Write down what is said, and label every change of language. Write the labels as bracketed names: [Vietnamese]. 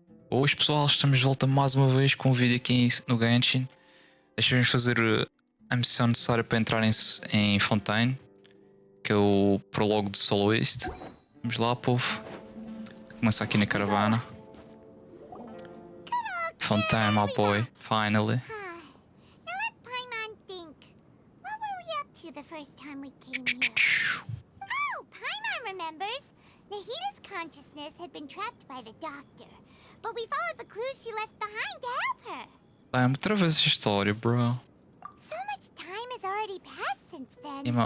[Portuguese] Hoje pessoal, estamos de volta mais uma vez com um vídeo aqui no Genshin. Deixa-me fazer a missão necessária para entrar em Fontaine, que é o Prologue de Soloist. Vamos lá, povo. Começa aqui na caravana. [English] Fontaine, my boy, finally. Now let Paimon think. What were we up to the first time we came here? Oh, Paimon remembers. Nahita's consciousness had been trapped by the doctor, but we followed the clues she left behind to help her. [Portuguese] Outra vez essa história, bro. [English] So much time has already passed since then.